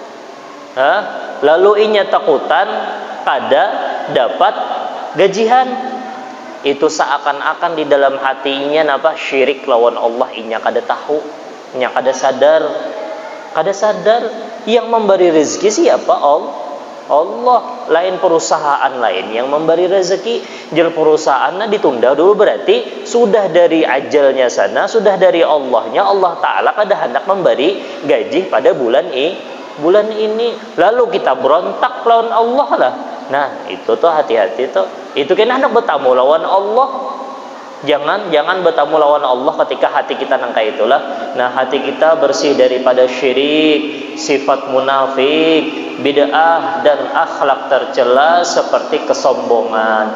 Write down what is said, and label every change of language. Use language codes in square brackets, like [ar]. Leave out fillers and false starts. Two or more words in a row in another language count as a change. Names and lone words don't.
[bjn] Lalu inya takutan kada dapat gajian. Itu seakan-akan di dalam hatinya napa syirik lawan Allah, inya kada tahu, inya kada sadar yang memberi rezeki siapa? Allah. Lain perusahaan lain yang memberi rezeki, jel perusahaannya ditunda dulu, berarti sudah dari ajalnya sana, sudah dari Allahnya, Allah Ta'ala kada hendak memberi gaji pada bulan ini, lalu kita berontak lawan Allah lah. Nah, itu tuh hati-hati tuh. Itu kena hendak bertamu lawan Allah. Jangan bertamu lawan Allah ketika hati kita nangka itulah. Nah, hati kita bersih daripada syirik, sifat munafik, bid'ah dan akhlak tercela seperti kesombongan.